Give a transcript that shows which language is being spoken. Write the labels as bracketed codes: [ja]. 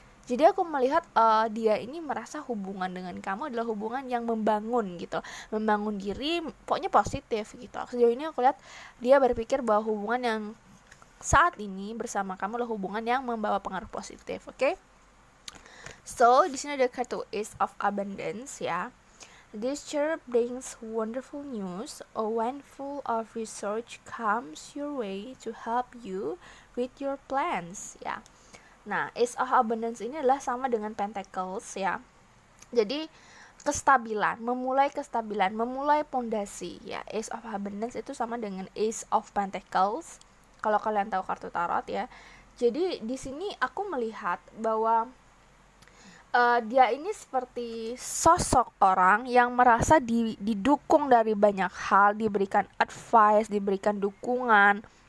[id] Jadi aku melihat dia ini merasa hubungan dengan kamu adalah hubungan yang membangun gitu, membangun diri, pokoknya positif gitu. Sejauh ini aku lihat dia berpikir bahwa hubungan yang saat ini bersama kamu adalah hubungan yang membawa pengaruh positif. Oke? So, di sini ada kartu Ace of Abundance ya. [en] This year brings wonderful news. A windfall of research comes your way to help you with your plans ya. [id] Nah, Ace of Abundance ini adalah sama dengan Pentacles ya. Jadi kestabilan, memulai pondasi ya. Ace of Abundance itu sama dengan Ace of Pentacles. Kalau kalian tahu kartu tarot ya. Jadi di sini aku melihat bahwa dia ini seperti sosok orang yang merasa didukung dari banyak hal, diberikan advice, diberikan dukungan,